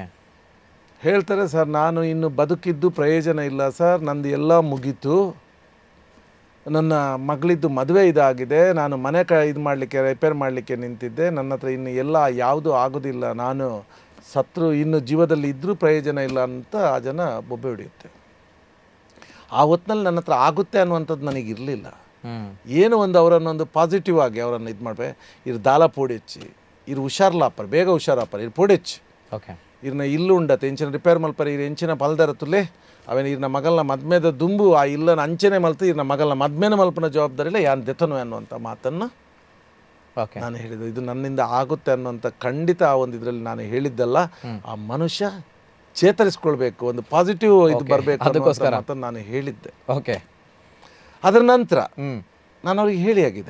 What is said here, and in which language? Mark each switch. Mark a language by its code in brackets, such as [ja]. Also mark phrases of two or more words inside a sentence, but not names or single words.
[kn] ಹೇಳ್ತಾರೆ, ಸರ್ ನಾನು ಇನ್ನು ಬದುಕಿದ್ದು ಪ್ರಯೋಜನ ಇಲ್ಲ ಸರ್, ನಂದು ಎಲ್ಲ ಮುಗೀತು, ನನ್ನ ಮಗಳಿದ್ದು ಮದುವೆ ಇದಾಗಿದೆ, ನಾನು ಮನೆ ಇದು ಮಾಡಲಿಕ್ಕೆ ರಿಪೇರ್ ಮಾಡಲಿಕ್ಕೆ ನಿಂತಿದ್ದೆ, ನನ್ನ ಹತ್ರ ಇನ್ನು ಎಲ್ಲ ಯಾವುದೂ ಆಗೋದಿಲ್ಲ, ನಾನು ಸತ್ರು ಇನ್ನು ಜೀವದಲ್ಲಿ ಇದ್ದರೂ ಪ್ರಯೋಜನ ಇಲ್ಲ ಅಂತ ಆ ಜನ ಬೊಬ್ಬೆ ಹೊಡೆಯುತ್ತೆ. ಆ ಹೊತ್ತಿನಲ್ಲಿ ನನ್ನ ಹತ್ರ ಆಗುತ್ತೆ ಅನ್ನುವಂಥದ್ದು ನನಗಿರಲಿಲ್ಲ. ಏನು ಒಂದು ಅವರನ್ನೊಂದು ಪಾಸಿಟಿವ್ ಆಗಿ ಅವರನ್ನು ಇದು ಮಾಡಬೇಕು. [tcy] ಇರು ದಾಲ ಪೋಡೆಚ್ಚಿ, ಇರು ಹುಷಾರ್ಲಾಪರ್, ಬೇಗ ಹುಷಾರಾಪರ್, ಇರು ಪೋಡೆಚ್ಚಿ, [kn] ಓಕೆ, [tcy] ಇರ್ನ ಇಲ್ಲು ಉಂಡತ್ತೆ ಎಂಚಿನ ರಿಪೇರ್ ಮಲ್ಪರ್, ಇರು ಎಂಚಿನ ಪಲ್ದರ ತುಲೆ ಅವೇನು ಇರ್ನ ಮಗಳನ್ನ ಮದ್ಮೆದ ದುಂಬು ಆ ಇಲ್ಲನ ಅಂಚನೆ ಮಲ್ತು ಇರ್ನ ಮಗಳನ್ನ ಮದ್ಮೆನ ಮಲ್ಪನ ಜವಾಬ್ದಾರಿ ಇಲ್ಲ, ಯಾನ್ ದೆತನು [kn] ಅನ್ನುವಂಥ ಮಾತನ್ನು ನಾನು ಹೇಳಿದ್ದು. ಇದು ನನ್ನಿಂದ ಆಗುತ್ತೆ ಅನ್ನುವಂಥ ಖಂಡಿತ ಆ ಒಂದು ಇದರಲ್ಲಿ ನಾನು ಹೇಳಿದ್ದಲ್ಲ. ಆ ಮನುಷ್ಯ ಚೇತರಿಸ್ಕೊಳ್ಬೇಕು, ಒಂದು ಪಾಸಿಟಿವ್ ಇದು ಬರಬೇಕು ಅನ್ನೋಸ್ಕರ ಮಾತನ್ನು ನಾನು ಹೇಳಿದ್ದೆ. ಓಕೆ. ಅದರ ನಂತರ ನಾನು ಅವ್ರಿಗೆ ಹೇಳಿ ಆಗಿದೆ.